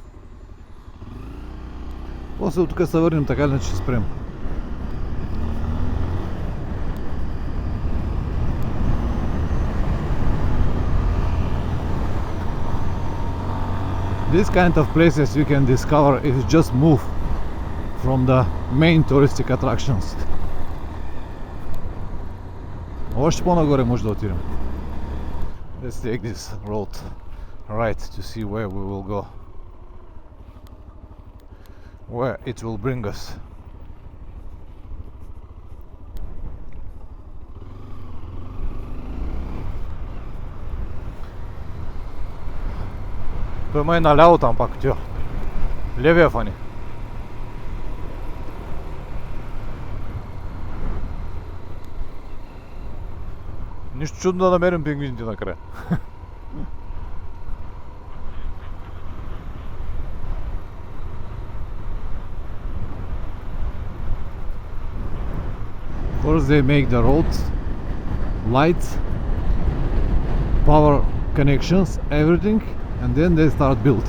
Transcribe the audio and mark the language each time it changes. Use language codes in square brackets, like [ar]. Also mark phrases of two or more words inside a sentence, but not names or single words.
[bg] После от тук се върнем, така ли не ще спрем. [en] This kind of places you can discover if you just move from the main touristic attractions. [bg] Още по-нагоре може да отидем. [en] Let's take this road right to see where we will go, where it will bring us. [bg] Той май наляво там пак, тя. Левия фани. Нищо чудно да намерим пингвините накрая. [en] First they make the roads, lights, power connections, everything, and then they start build.